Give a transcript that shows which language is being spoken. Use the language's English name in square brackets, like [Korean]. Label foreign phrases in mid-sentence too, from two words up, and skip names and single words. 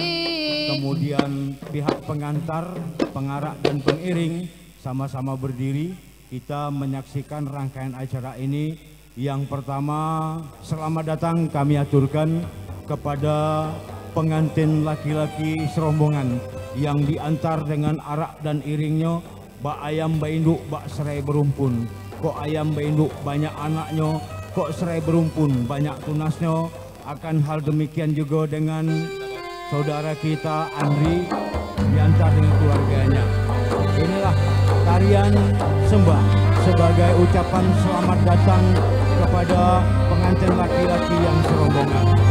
[Indonesian] Kemudian pihak pengantar, pengarak dan pengiring sama-sama berdiri. Kita menyaksikan rangkaian acara ini. Yang pertama, selamat datang kami aturkan kepada pengantin laki-laki serombongan yang diantar dengan arak dan iringnya. [Minangkabau] Bak ayam bainduk bak serai berumpun. Kok ayam bainduk banyak anaknya, kok serai berumpun banyak tunasnya. [Indonesian] Akan hal demikian juga dengan saudara kita Andri diantar dengan keluarganya. Inilah tarian sembah sebagai ucapan selamat datang kepada pengantin laki-laki yang serombongan.